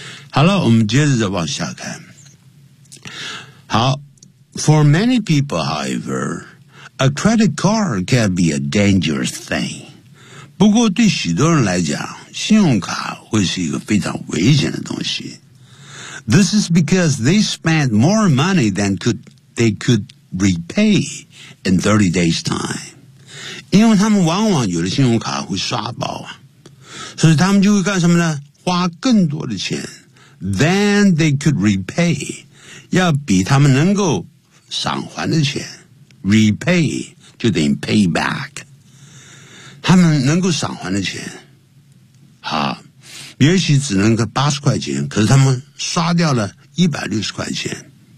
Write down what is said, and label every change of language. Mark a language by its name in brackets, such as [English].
[Chinese] 好了，我们接着再往下看。好， [English] for many people however， A credit card can be a dangerous thing. [Chinese] 不过对许多人来讲，信用卡会是一个非常危险的东西。 [English] This is because they spend more money than they could repay in 30 days time. [Chinese] 因为他们往往有的信用卡会刷爆啊，所以他们就会干什么呢？花更多的钱 [English] than they could repay， [Chinese] 要比他们能够偿还的钱。 Repay 就等于 [English] pay back， [Chinese] 他们能够偿还的钱，好，也许只能够80块钱，可是他们刷掉了160块钱。